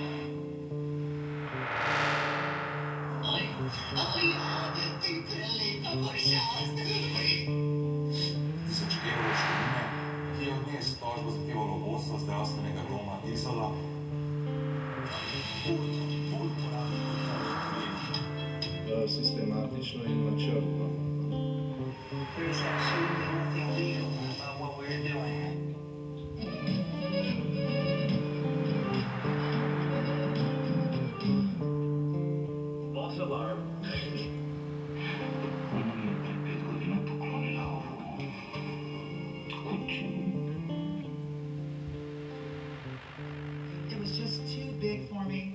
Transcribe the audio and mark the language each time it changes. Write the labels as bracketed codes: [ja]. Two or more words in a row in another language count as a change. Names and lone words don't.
[sl] Ti prelepa pošast. 1000 evrov škodine, ki je od nje s tožbo zahtevalo vodstvo zdravstvenega doma Izola. Sistematično in načrtno. [en] There's absolutely nothing legal about what we're doing. False alarm. It was just too big for me.